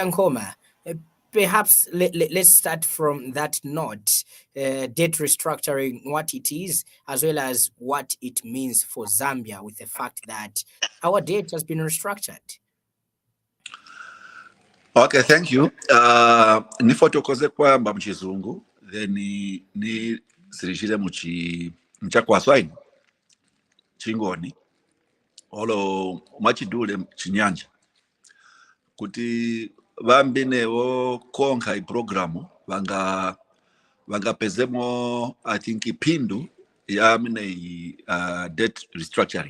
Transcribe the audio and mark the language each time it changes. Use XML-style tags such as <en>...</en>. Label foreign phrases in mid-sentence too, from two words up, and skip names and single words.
<en>Nkoma, perhaps let's start from that note, debt restructuring, what it is, as well as what it means for Zambia with the fact that our debt has been restructured. Okay, thank you.</en> <ny>Nifotokoze kwamba mchizungu, then ni zirishile mchakwaswaini, chingoni, olo machidule chinyanja. Kuti vambinewo konka iprogramu vangapezemo</ny> <en>I think</en> <ny>ipindu ya mine</ny> <en>debt restructuring.</en>